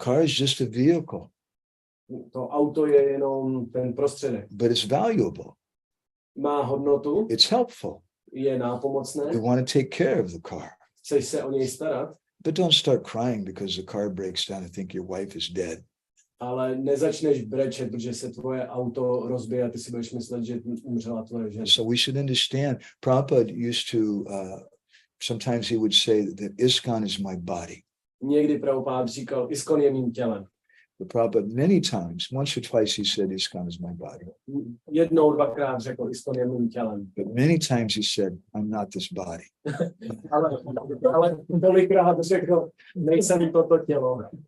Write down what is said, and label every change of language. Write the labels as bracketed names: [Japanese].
[English] car is just a vehicle, [Czech] To auto je jenom ten prostředek. [English] but it's valuable. [Czech] Má hodnotu, [English] It's helpful. [Czech] je nápomocné, [English] You want to take care of the car, [Czech] chceš se o něj starat, [English] but don't start crying because the car breaks down and think your wife is dead. [Czech] ale nezačneš brečet, protože se tvoje auto rozbije a ty si budeš myslet, že umřela tvoje žena. [English] So we should understand. Prabhupada used to, sometimes he would say that ISKCON is my body. [Czech] Někdy Prabhupád říkal, ISKCON je mým tělem. [English] But Prabhupada, many times, once or twice he said ISKCON is my body. [Czech] Jednou, dvakrát řekl, ISKCON je mým tělem. [English] But many times he said, I'm not this body. [Czech] Ale tolikrát řekl, nejsem toto tělo.